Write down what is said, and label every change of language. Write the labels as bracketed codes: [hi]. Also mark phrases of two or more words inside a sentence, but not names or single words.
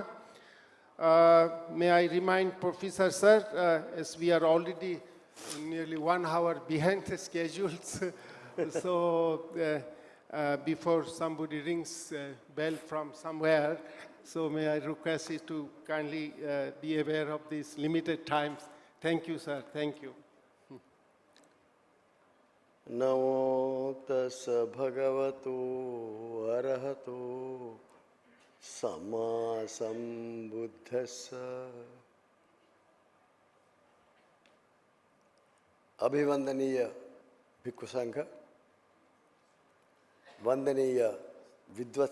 [en] May I remind Professor Sir, as we are already nearly 1 hour behind the schedules, so before somebody rings bell from somewhere, so may I request you to kindly be aware of these limited times. Thank you, sir. Thank you. [pi] Namo tassa bhagavato arahato samma sambuddhassa. [hi] अभिवंदनीय भिक्षु संघ, वंदनीय विद्वत्